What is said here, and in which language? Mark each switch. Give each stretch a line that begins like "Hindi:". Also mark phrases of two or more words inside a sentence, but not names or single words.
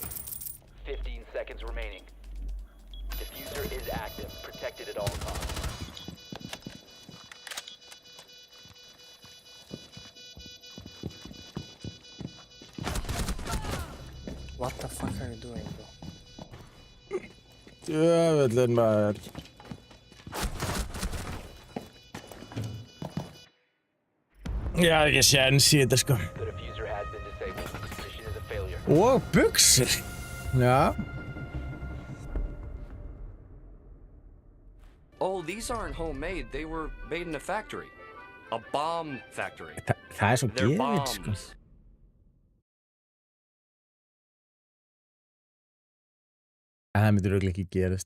English: 15 seconds remaining. Diffuser is active, protected at all costs. What the fuck are you doing, bro?
Icelandic: Djöfullin maður. Já, ekki séns í þetta sko.
English: The diffuser has been disabled. Mission is a failure.
Icelandic: Og buxur. Já.
English: Oh, these aren't homemade. They were made in a factory. A bomb factory.
Icelandic: Það er svo
English: They're
Icelandic: gefið sko.
English: bombs.
Icelandic: En það myndir örugglega ekki gerast.